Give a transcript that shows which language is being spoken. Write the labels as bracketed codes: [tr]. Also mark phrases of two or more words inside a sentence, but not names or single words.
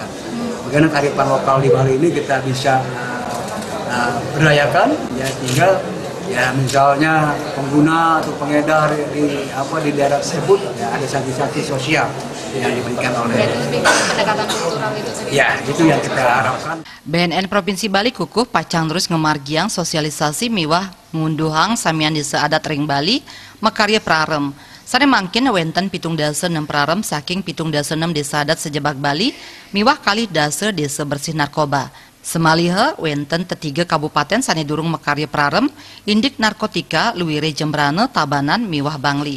[id] Bagaimana kearifan lokal di Bali ini kita bisa berdayakan, ya, tinggal ya misalnya pengguna atau pengedar di daerah tersebut ya ada sanksi-sanksi sosial yang diberikan oleh pendekatan kultural itu sendiri. Ya, itu yang kita harapkan. [ban] BNN Provinsi Bali kukuh pacang terus ngemargiang sosialisasi miwah ngunduhang samian desa adat Ring Bali makarya prarem. Sane mangkin wenten 7,6 prarem saking 7,6 desa adat sejebak Bali miwah kali dasa [id] desa bersih narkoba. [ban] Semaliha wenten tetiga kabupaten sane durung makarya prarem indik narkotika luwire Jembrane Tabanan miwah Bangli.